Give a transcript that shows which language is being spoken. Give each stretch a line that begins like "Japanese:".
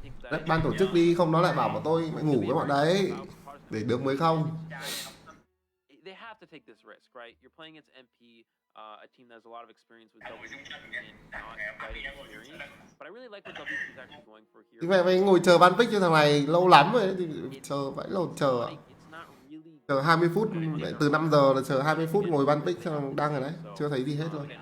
Vietnamese: Rep ban tổ chức đi, không nó lại bảo bọn tôi ngủ với bọn đấy để được mới không.
English: They have to take this risk, right? You're playing against MP, a team that has a lot of experience with WP and not fighting experience. But I really like what WP is actually going for here.
Vietnamese: Vậy mày ngồi chờ ban pick cho thằng này lâu lắm rồi, thì chờ vãi lồn chờ 20 phút, từ 5 giờ là chờ 20 phút ngồi ban pick cho thằng đăng rồi đấy, chưa thấy gì hết luôn.